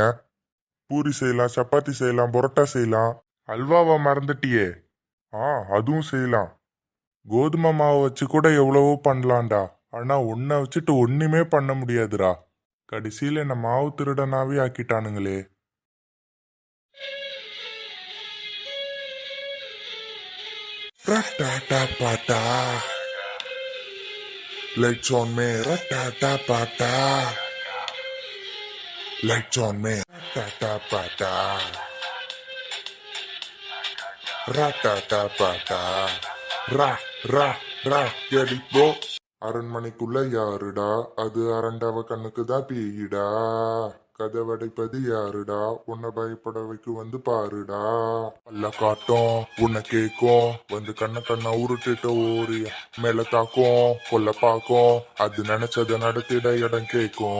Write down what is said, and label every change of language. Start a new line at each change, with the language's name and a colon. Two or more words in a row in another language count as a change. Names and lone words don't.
Tamil: பூரி செய்யலாம், சப்பாத்தி செய்யலாம், பரோட்டா செய்யலாம். அல்வாவை மறந்துட்டியே. அதுவும் செய்யலாம். கோதுமை மாவை வச்சு கூட எவ்வளவோ பண்ணலாம்டா. ஆனா ஒன்ன வச்சுட்டு ஒண்ணுமே பண்ண முடியாதுடா. கடைசியில என்ன மாவு திருடனாவே ஆக்கிட்டானுங்களே. Rat-ta-ta-pa-ta.
English: Lights on me, rat-ta-ta-pa-ta. Lights on me, rat-ta-ta-pa-ta. Rat-ta-ta-pa-ta. Ra, ra, ra, get it bro.
Tamil: அரண்மனைக்குள்ள யாருடா? அது அரண்டவ கண்ணுக்கு தான் பேயிடா. கதவடைப்பது யாருடா? உன்னை பயப்பட வைக்க வந்து பாருடா. அல்ல காட்டும் உன்னை கேக்கும், வந்து கண்ண உருட்டுட்ட ஓரி மேல தாக்கும், கொல்ல பாக்கும், அது நினைச்சத நடத்திட இடம் கேக்கும்.